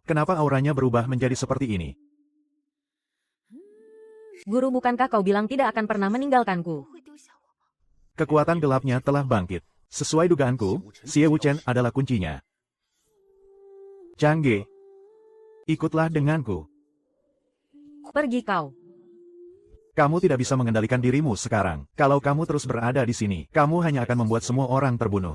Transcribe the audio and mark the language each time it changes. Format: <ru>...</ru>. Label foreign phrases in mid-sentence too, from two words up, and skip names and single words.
<id>Kenapa auranya berubah menjadi seperti ini? Guru, bukankah kau bilang tidak akan pernah meninggalkanku?</id> <zh>不会丢下我吗？</zh> <id>Kekuatan gelapnya telah bangkit. Sesuai dugaanku, Xie Wuchen adalah kuncinya. Changge, ikutlah denganku. Pergi kau. Kamu tidak bisa mengendalikan dirimu sekarang. Kalau kamu terus berada di sini, kamu hanya akan membuat semua orang terbunuh.</id>